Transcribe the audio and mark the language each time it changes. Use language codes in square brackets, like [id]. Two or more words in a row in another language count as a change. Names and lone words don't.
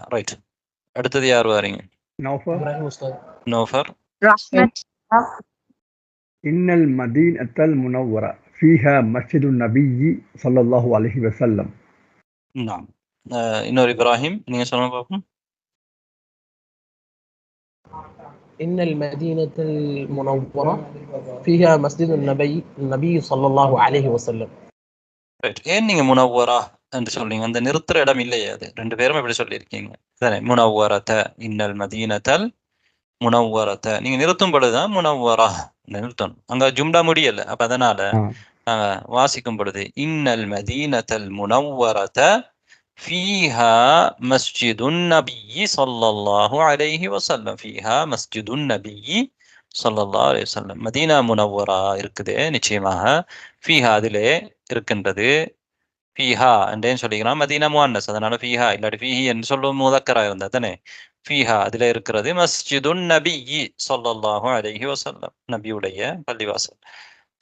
[ta] ரைட், அடுத்தது யார் வாரீங்க? நௌஃபர். நௌஃபர். [ar] إن المدينة المنورة فيها مسجد النبي صلى الله عليه وسلم. [ta] நாம் இன்னொரு இப்ராஹிம், நீங்க சொல்லுங்க பாப்போம். [ar] إن المدينة المنورة فيها مسجد النبي صلى الله عليه وسلم. [ta] ரைட், ஏன் நீங்க முனவ்வரா என்று சொல்றீங்க? அந்த நிறுத்துற இடம் இல்லையே, அது ரெண்டு பேரும் எப்படி சொல்லியிருக்கீங்க? தானே, முனவ்வரத. [ar] إن المدينة المنورة, [ta] நீங்க நிறுத்தும் பொழுதுதான் முனவ்வரா நிறுத்தணும். அங்க ஜும்லா முடியல, அப்ப அதனால நாங்க வாசிக்கும் பொழுது [ar] إن المدينة المنورة فيها مسجد النبي صلى الله عليه وسلم. فيها مسجد النبي صلى الله عليه وسلم. المدينة المنورة [ta] இருக்குது நிச்சயமாக. ஃபீஹா அதிலே இருக்கின்றது. ஃபீஹா என்றேன்னு சொல்லிக்கலாம். மதீனா முஅன்னஸ், அதனால ஃபீஹா இல்லாட்டி ஃபீஹி என்று சொல்லும் முதக்கரா இருந்தா தானே. ஃபீஹா அதிலே இருக்கிறது [ar] مسجد النبي صلى الله عليه وسلم, [ta] நபியுடைய பள்ளிவாசல்.